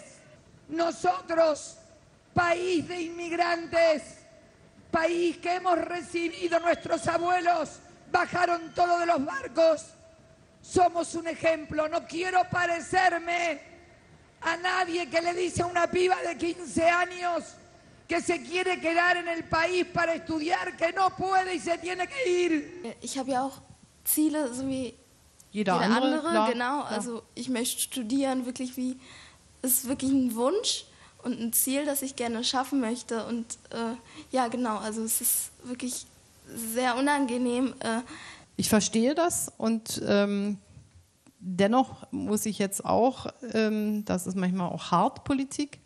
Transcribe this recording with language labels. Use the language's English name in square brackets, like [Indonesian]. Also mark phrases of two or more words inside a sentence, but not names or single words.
[Spanish] Nosotros, país de inmigrantes, país que hemos recibido, nuestros abuelos bajaron todo de los barcos, somos un ejemplo. No quiero parecerme a nadie que le dice a una piba de 15 años que se quiere quedar en el país para estudiar, que no puede y se tiene que ir. [German] Ich habe ja auch Ziele, so wie jeder andere, klar, genau. klar. Also ich möchte studieren, wirklich ist wirklich ein Wunsch und ein Ziel, das ich gerne schaffen möchte. Und ja, genau, also es ist wirklich sehr unangenehm. Ich verstehe das und dennoch muss ich jetzt auch, das ist manchmal auch hart, Politik.